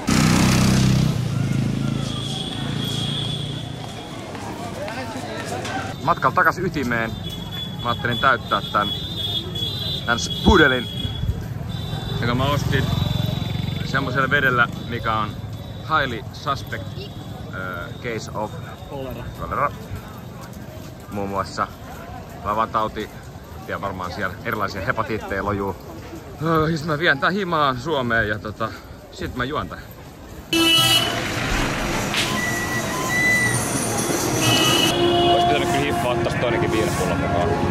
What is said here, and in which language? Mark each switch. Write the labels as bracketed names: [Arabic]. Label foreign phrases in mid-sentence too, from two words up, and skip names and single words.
[Finnish] Matkalla takas ytimeen. Mä ajattelin täyttää tän pudelin, jonka mä ostin semmoisella vedellä, mikä on [English] highly suspect case of cholera. [Finnish] Muun muassa lavatauti ja varmaan siellä erilaisia hepatiitteja lojuu. Jos mä vien tän himaan Suomeen ja sit mä juon tän. Ois pitänyt kyllä hiffaa ottais toinenkin viinapullo mukaan.